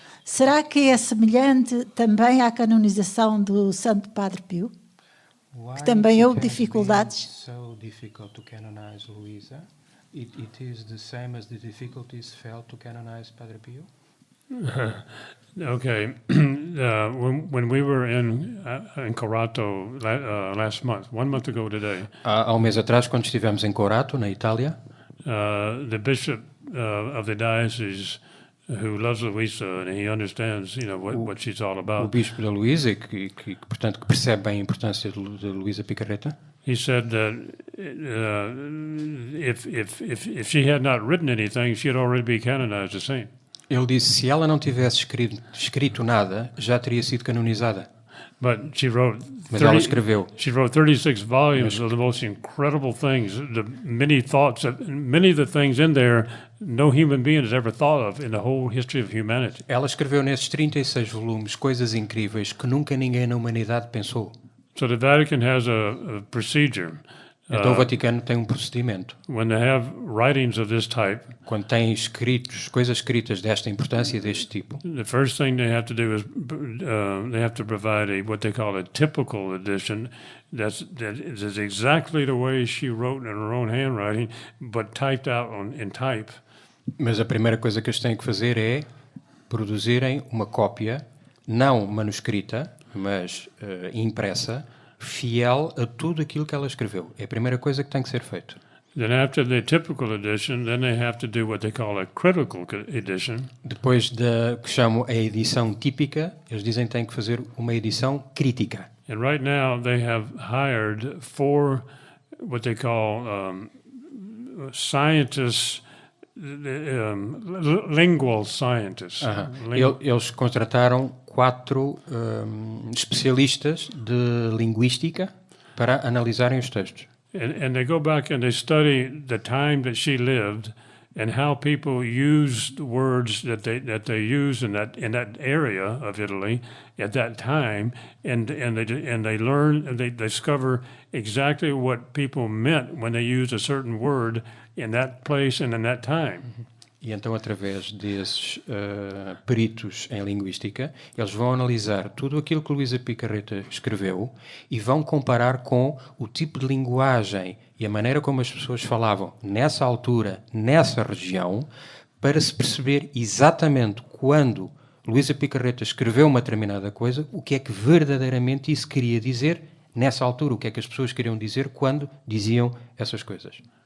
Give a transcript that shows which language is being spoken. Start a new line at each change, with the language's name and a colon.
Portuguese: Será que é semelhante também à canonização do Santo Padre Pio? Que também houve dificuldades?
English: So difficult to canonize Luísa. It is the same as the difficulties felt to canonize Padre Pio. Okay. When we were in Corato last month, 1 month ago today,
Portuguese: Há um mês atrás, quando estivemos em Corato, na Itália,
English: the bishop of the diocese, who loves Luisa and he understands, what she's all
Portuguese: o
English: about,
Portuguese: bispo da Luísa, portanto, que percebe bem a importância de Luísa Picarretto,
English: he said that if she had not written anything, she'd already be canonized a saint.
Portuguese: ele disse que se ela não tivesse escrito nada, já teria sido canonizada.
English: But she wrote
Portuguese: Mas ela escreveu.
English: She wrote 36 volumes of the most incredible things. Many of the things in there no human being has ever thought of in the whole history of humanity.
Portuguese: Ela escreveu nesses 36 volumes coisas incríveis que nunca ninguém na humanidade pensou.
English: So the Vatican has a procedure.
Portuguese: Então o Vaticano tem um procedimento.
English: When they have writings of this type,
Portuguese: Quando tem coisas escritas desta importância, deste tipo,
English: the first thing they have to do is they have to provide what they call a typical edition. That is exactly the way she wrote in her own handwriting, but typed out in type.
Portuguese: mas a primeira coisa que eles têm que fazer é produzirem uma cópia, não manuscrita, mas impressa, fiel a tudo aquilo que ela escreveu. É a primeira coisa que tem que ser feito.
English: Then after the typical edition, then they have to do what they call a critical edition.
Portuguese: Depois da que chamam a edição típica, eles dizem que têm que fazer uma edição crítica.
English: And right now they have hired 4 what they call scientists lingual scientists. Aham. Ling-
Portuguese: Eles contrataram 4 especialistas de linguística para analisarem os textos.
English: and they go back and they study the time that she lived and how people used words that they use in that area of Italy at that time, and they learn and they discover exactly what people meant when they used a certain word in that place and in that time.
Portuguese: E então, através desses peritos em linguística, eles vão analisar tudo aquilo que Luísa Picarreta escreveu e vão comparar com o tipo de linguagem e a maneira como as pessoas falavam nessa altura, nessa região, para se perceber exatamente quando Luísa Picarreta escreveu uma determinada coisa, o que é que verdadeiramente isso queria dizer nessa altura, o que é que as pessoas queriam dizer quando diziam essas coisas.